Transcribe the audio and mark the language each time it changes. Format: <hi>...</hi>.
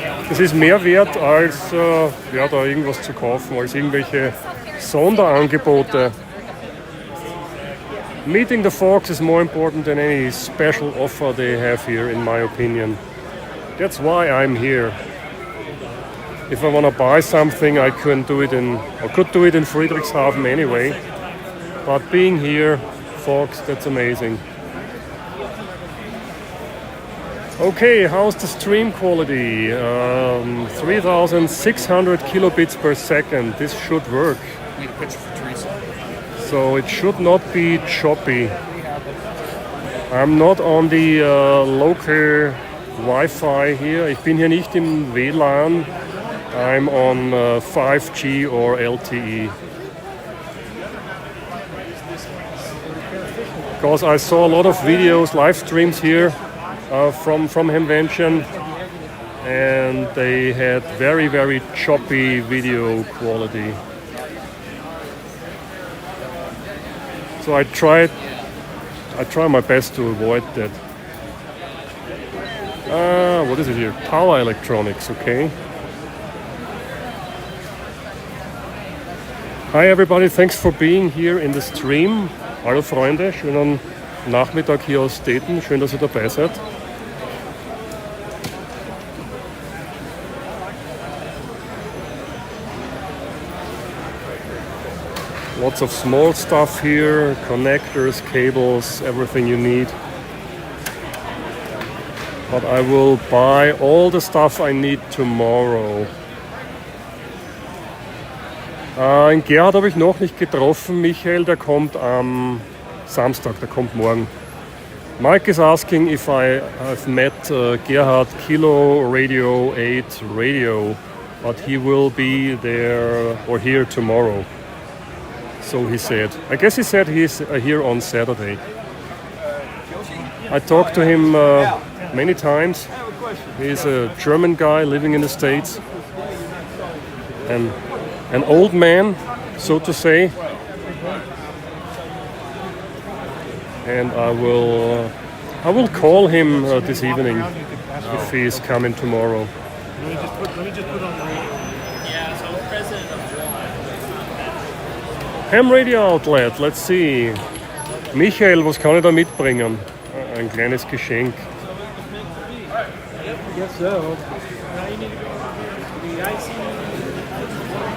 <de>Es ist mehr wert, als da irgendwas zu kaufen, als irgendwelche Sonderangebote.</de> <en>Meeting the folks is more important than any special offer they have here, in my opinion. That's why I'm here. If I want to buy something, I could do it in Friedrichshafen anyway. But being here, folks, that's amazing. Okay, how's the stream quality? 3,600 kilobits per second. This should work. Need a picture for Teresa. So it should not be choppy. I'm not on the local Wi-Fi here.</en> <de>Ich bin hier nicht im WLAN.</de> <en>I'm on 5G or LTE. Because I saw a lot of videos, live streams here from Hamvention, and they had very, very choppy video quality. So I try my best to avoid that. What is it here? Power electronics, okay. Hi everybody, thanks for being here in the stream.</en> <de>Hallo Freunde, schönen Nachmittag hier aus Dayton. Schön, dass ihr dabei seid.</de> <en>Lots of small stuff here, connectors, cables, everything you need. But I will buy all the stuff I need tomorrow.</en> <de>In Gerhard habe ich noch nicht getroffen. Michael, der kommt am Samstag, der kommt morgen.</de> <en>Mike is asking if I've met Gerhard Kilo Radio 8 Radio, but he will be there or here tomorrow. So he said. I guess he said he's here on Saturday. I talked to him many times. He's a German guy living in the States. And an old man, so to say. And I will call him this evening if he is coming tomorrow. Let me just put on the radio. Yeah, so president of Ham Radio Outlet, let's see.</en> <de>Michael, was kann ich da mitbringen? Ein kleines Geschenk.</de> <en>I guess so. Now you need to go to the IC.</en>